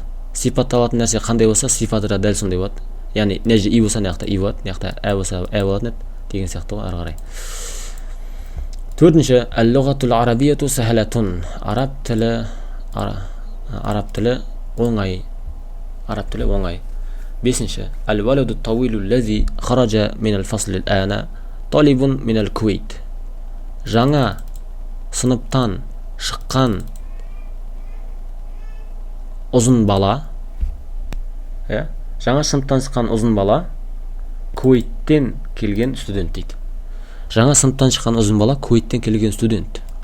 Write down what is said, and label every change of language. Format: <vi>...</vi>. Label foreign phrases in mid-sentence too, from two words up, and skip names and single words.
<kk>Сипат алатын нәрсе қандай болса, сипаты да дәл сондай болады. Яғни, нәже и болса, неяқта и болады, неяқта ә болса, ә болатын еді, деген сияқты ғой, ары қарай.</kk> <ar>Төртінші, اللغة العربية سهلة.</ar> <kk>Араб тілі оңай. Араб тілі оңай. Бесінші,</kk> <ar>الولد الطويل الذي خرج من الفصل أنا طالب من الكويت.</ar> <kk>Жаңа сыныптан шыққан ұзын бала, жаңа сыныптан шыққан ұзын бала Куейттен келген студент дейді. Жаңа сыныптан шыққан ұзын бала Куейттен келген студент.</kk>